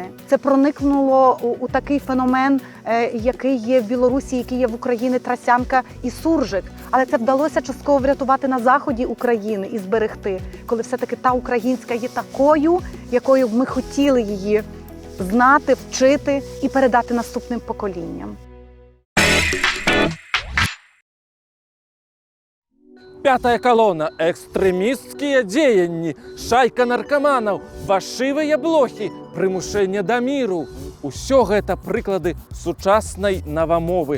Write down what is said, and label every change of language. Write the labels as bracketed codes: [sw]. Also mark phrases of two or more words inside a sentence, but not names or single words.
[uk] Це проникнуло у такий феномен, який є в Білорусі, який є в Україні, трасянка і суржик. Але це вдалося частково врятувати на заході України і зберегти, коли все-таки та українська є такою, якою б ми хотіли її знати, вчити і передати наступним поколінням. [be] Пятая колонна. Экстремистские дзеянні, шайка наркаманаў, фальшывыя блохі, прымушэнне да міру. Усё гэта прыклады сучаснай навамовы.